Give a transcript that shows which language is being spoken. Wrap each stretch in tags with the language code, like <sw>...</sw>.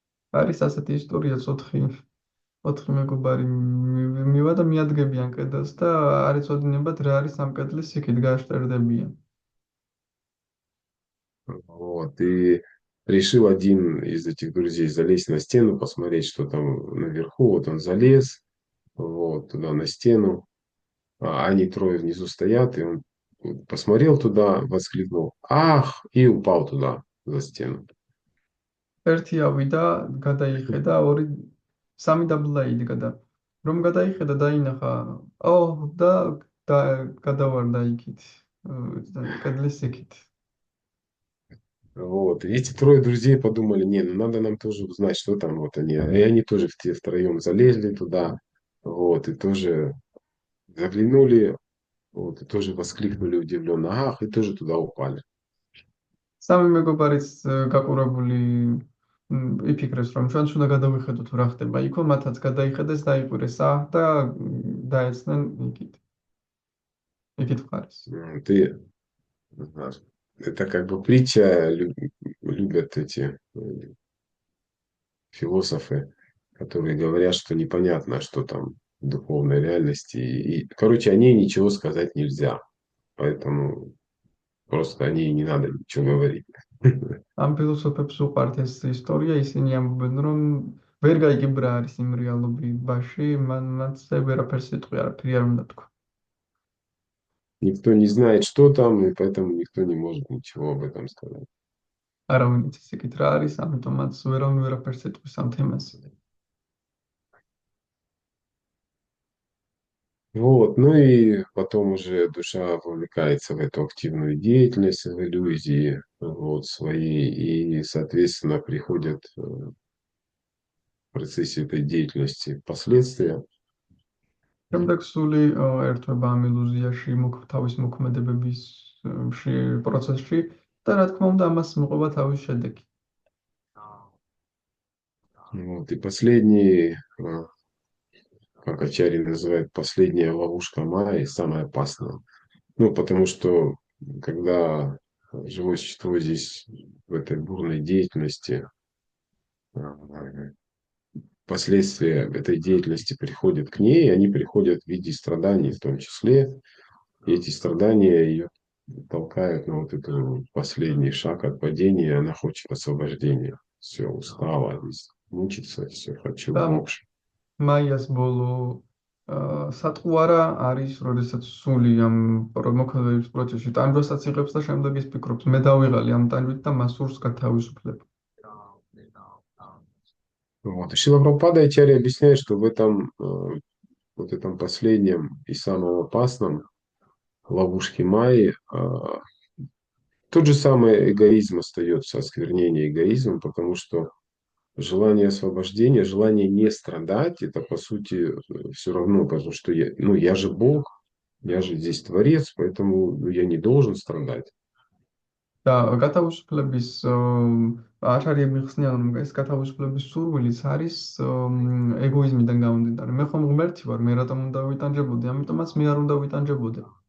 <ka>არის ასეთი ისტორიაც 4 მეგობარი მივა და მიადგებიან კედელს და არ იცოდინებათ რა არის ამ კედლის იქით გაშტერდებიან.</ka> <ru>Вот. И решил один из этих друзей залезть на стену, посмотреть, что там наверху. Вот он залез, вот, туда на стену. А они трое внизу стоят, и он посмотрел туда, воскликнул «Ах!» и упал туда, за стену.</ru> <ka>ერთი ავიდა, გადაიხედა, ორი სამი დაბლა იდგა და რომ გადაიხედა დაინახა და და გადავარდა იქით კედლის იქით.</ka> <ru>Вот. И эти трое друзей подумали, не, ну надо нам тоже узнать, что там вот они. И они тоже все втроем залезли туда, вот, и тоже заглянули, вот, и тоже воскликнули удивленно, ах, и тоже туда упали.</ru> <ka>სამი მეგობარიც გაყურებული იფიქრეს რომ ჩვენც უნდა გადავიხედოთ რა ხდება იქო მათაც გადაიხედეს დაიყვირეს და დაეცნენ იქით მხარეს.</ka> <ru>Ты знаешь, это как бы притча, любят эти философы, которые говорят, что непонятно, что там в духовной реальности. И, короче, о ней ничего сказать нельзя. Поэтому просто о ней не надо ничего говорить.</ru> <ka>ამ ფილოსოფებს უყვართ ეს ისტორია, ისინი ამბობენ რომ ვერ გაიგებრა არის იმ რეალობაში, მათზე ვერაფერს სიტყვი არაფერი არ უნდა თქვა.</ka> <ru>Никто не знает, что там, и поэтому никто не может ничего об этом сказать.</ru> <ka>არავინ იცის იქით რა არის, ამიტომაც ვერავინ ვერაფერს სიტყვის ამ თემაზე.</ka> <ru>Вот, ну и потом уже душа вовлекается в эту активную деятельность, в иллюзии вот, свои, и, соответственно, приходят в процессе этой деятельности последствия.</ru> <ka>შემდეგ სული ერთვება ამ ილუზიაში, თავის მოქმედებების პროცესში და რა თქმა უნდა ამას მოყვება თავის შედეგი.</ka> <ru>Вот, и последний, как Ачари называет, последняя ловушка Майи, самая опасная. Ну, потому что когда живое существо здесь в этой бурной деятельности, последствия этой деятельности приходят к ней, и они приходят в виде страданий в том числе. И эти страдания ее толкают на вот этот последний шаг от падения, и она хочет освобождения. Все, устала, здесь мучиться, все, хочу</ru> <ka>და</ka> <ru>мокш.</ru> <ka>მაიას ბოლო სატყუარა არის, როდესაც სული ამ მოქმედების პროცესში ტანჯვასაც იღებს და შემდეგ ის ფიქრობს, მე დავიღალი ამ ტანჯვით და მას სურს გათავისუფლება.</ka> <ru>Вот. И Шрила Прабхупада Ачарья объясняет, что в этом, вот этом последнем и самом опасном ловушке Майи тот же самый эгоизм остается, осквернение эгоизмом, потому что желание освобождения, желание не страдать, это по сути все равно, потому что я, ну, я же Бог, я же здесь Творец, поэтому ну, я не должен страдать.</ru> <ka>და გათავისუფლების აშარიები ხსნიან, რომ ეს გათავისუფლების სურვილიც არის ეგოიზმიდან გამომდინარე. მე ხომ ღმერთი ვარ, მე რატომ უნდა ვიტანჯებოდი? ამიტომაც მე არ უნდა ვიტანჯებოდე.</ka>